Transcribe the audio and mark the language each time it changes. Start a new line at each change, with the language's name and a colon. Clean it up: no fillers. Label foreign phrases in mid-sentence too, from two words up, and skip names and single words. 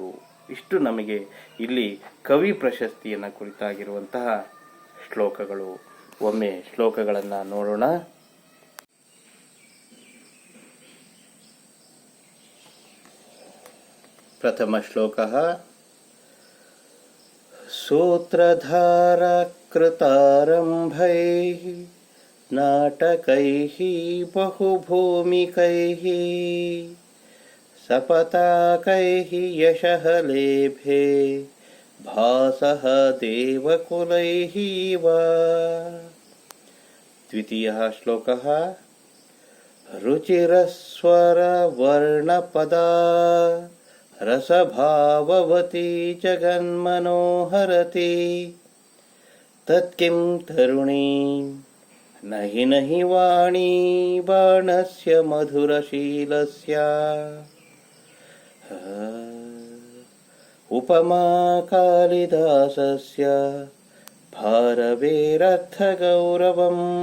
Kannada: ಇಷ್ಟು ನಮಗೆ ಇಲ್ಲಿ ಕವಿ ಪ್ರಶಸ್ತಿಯನ್ನು ಕುರಿತಾಗಿರುವಂತಹ ಶ್ಲೋಕಗಳು. ಒಮ್ಮೆ ಶ್ಲೋಕಗಳನ್ನು ನೋಡೋಣ. ಪ್ರಥಮ ಶ್ಲೋಕ.
Sanskrit: ಸೂತ್ರಧಾರ ಕೃತಾರಂಭೈಃ ನಾಟಕೈಃ ಬಹುಭೂಮಿಕೈಃ ಸಪತಾಕೈಃ ಯಶಃ ಲೇಭೆ ಭಾಸಃ ದೇವಕುಲೈಃ ವಾ. ದ್ವಿತೀಯಃ ಶ್ಲೋಕಃ. ರುಚಿರಸ್ವರ ವರ್ಣಪದಾ ರಸಭಾವವತಿ ಜಗನ್ಮನೋಹರತಿ ತತ್ಕಿಂ ತರುಣೀ ನಹಿ ನಹಿ ವಾಣೀ ಬಾಣಸ್ಯ ಮಧುರಶೀಲಸ್ಯ उपमा कालिदासस्य भारवेरर्थगौरवम्